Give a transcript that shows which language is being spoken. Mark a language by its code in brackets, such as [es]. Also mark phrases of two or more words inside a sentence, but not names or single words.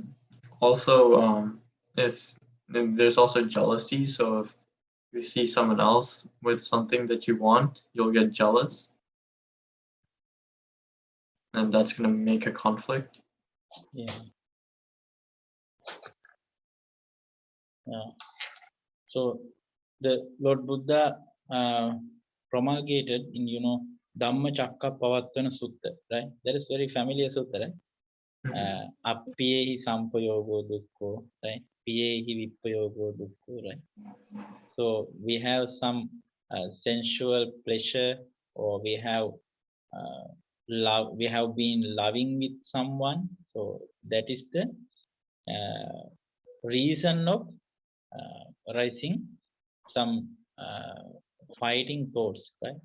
[en] Also, if there's also jealousy, so if you see someone else with something that you want, you'll get jealous, and that's gonna make a conflict. Yeah. Yeah. So the Lord Buddha promulgated in Dhamma Chakkappavattana Sutta, right? That is very familiar sutta, right? [pi] Appiyehi sampayogo dukkho, right? Piyehi vippayogo dukkho, [en] right? So we have some sensual pleasure, or we have love. We have been loving with someone, so that is the reason of arising some fighting thoughts, right?